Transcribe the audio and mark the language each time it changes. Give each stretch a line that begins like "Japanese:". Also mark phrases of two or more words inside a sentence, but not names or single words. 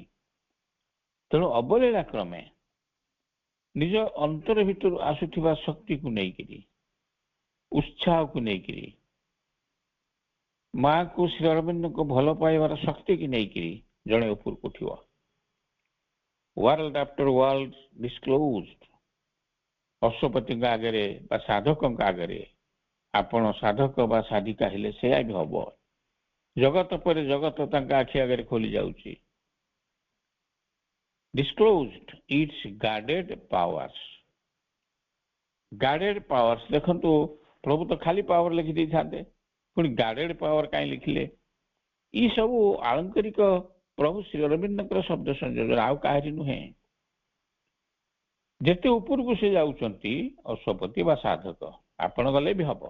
Odia: ତେଣୁ ଅବଲୀଳା କ୍ରମେ ନିଜ ଅନ୍ତର ଭିତରୁ ଆସୁଥିବା ଶକ୍ତିକୁ ନେଇକିରି, ଉତ୍ସାହକୁ ନେଇକିରି, ମାଙ୍କୁ ଶ୍ରୀ ଅରବିନ୍ଦଙ୍କୁ ଭଲ ପାଇବାର ଶକ୍ତିକୁ ନେଇକିରି ଜଣେ ଉପରକୁ ଉଠିବ।
English: world after world disclosed.
Odia: ଅଶ୍ୱପତିଙ୍କ ଆଗରେ ବା ସାଧକଙ୍କ ଆଗରେ ଆପଣ ସାଧକ ବା ସାଧିକା ହେଲେ ସେୟା ବି ହବ। ଜଗତ ପରେ ଜଗତ ତାଙ୍କ ଆଖି ଆଗରେ ଖୋଲି ଯାଉଛି।
English: disclosed its guarded powers। guarded powers,
Odia: ଦେଖନ୍ତୁ ପ୍ରଭୁ ତ ଖାଲି ପାୱାର ଲେଖି ଦେଇଥାନ୍ତେ, ପୁଣି
English: guarded power
Odia: କାହିଁ ଲେଖିଲେ? ଇ ସବୁ ଆଳଙ୍କରିକ ପ୍ରଭୁ ଶ୍ରୀ ଅରବିନ୍ଦଙ୍କର ଶବ୍ଦ ସଂଯୋଜନ, ଆଉ କାହାରି ନୁହେଁ। ଯେତେ ଉପରକୁ ସେ ଯାଉଛନ୍ତି ଅଶ୍ୱପତି ବା ସାଧକ, ଆପଣ ଗଲେ ବି ହବ।